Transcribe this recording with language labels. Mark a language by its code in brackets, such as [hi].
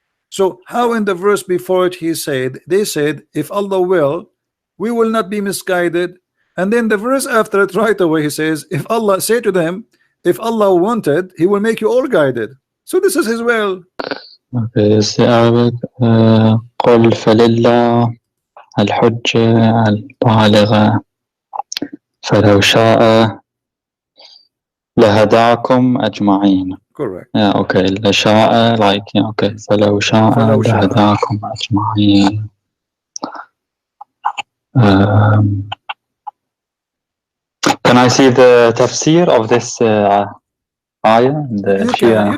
[en] So how in the verse before it they said, if Allah will, we will not be misguided. And then the verse after it right away He says, if Allah, say to them, if Allah wanted, He will make you all guided. So this is His will. Okay, it's the Arabic. [ar] قل فلله الحجة البالغة فلو شاء لهداكم أجمعين. [en] Correct. Yeah, okay. [ar] لشاء, [en] like, yeah, okay. [ar] فلو شاء لهداكم أجمعين. [en] Can I see the tafsir of this ayah, the You Shia